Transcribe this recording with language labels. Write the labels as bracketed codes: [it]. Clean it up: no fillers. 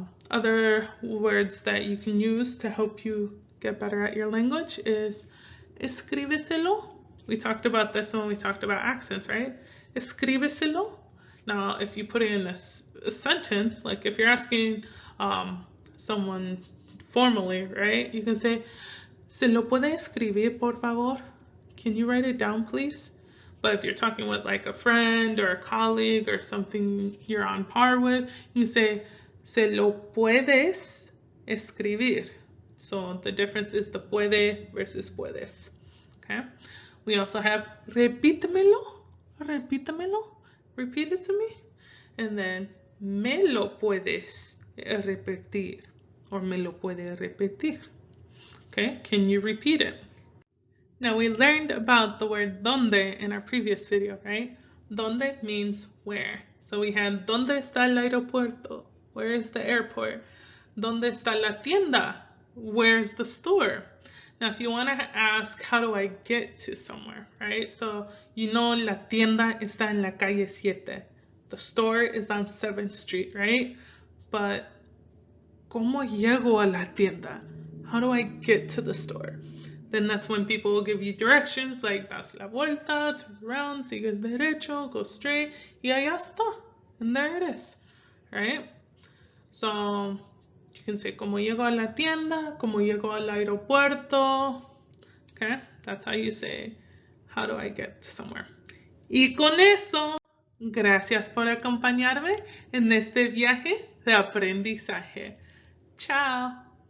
[en] Other words that you can use to help you get better at your language is escríbeselo. We talked about this when we talked about accents, right? Escríbeselo. Now, if you put it in a sentence, like if you're asking someone formally, right? You can say, [es] ¿se lo puede escribir, por favor? [en] Can you write it down, please? But if you're talking with like a friend or a colleague or something you're on par with, you say, [es] ¿se lo puedes escribir? [en] So the difference is the puede versus puedes. Okay? We also have [es] repítemelo, repítemelo, [en] repeat it to me. [es] And then me lo puedes repetir, or me lo puede repetir. [en] Okay, can you repeat it? Now we learned about the word donde in our previous video, right? Donde means where. [es] So we had ¿dónde está el aeropuerto? [en] Where is the airport? [es] ¿Dónde está la tienda? [en] Where's the store? Now if you want to ask how do I get to somewhere, right? So you know [es] la tienda está en la calle 7. [en] The store is on 7th Street, right? [es] But ¿cómo llego a la tienda? [en] How do I get to the store? Then that's when people will give you directions like [es] das la vuelta, [en] turn around, [es] sigues derecho, [en] go straight, [es] y allá está. [en] And there it is, right? So you can say [es] como llego a la tienda, como llego al aeropuerto. [en] Okay, that's how you say, how do I get somewhere? [es] Y con eso, gracias por acompañarme en este viaje de aprendizaje. Chao.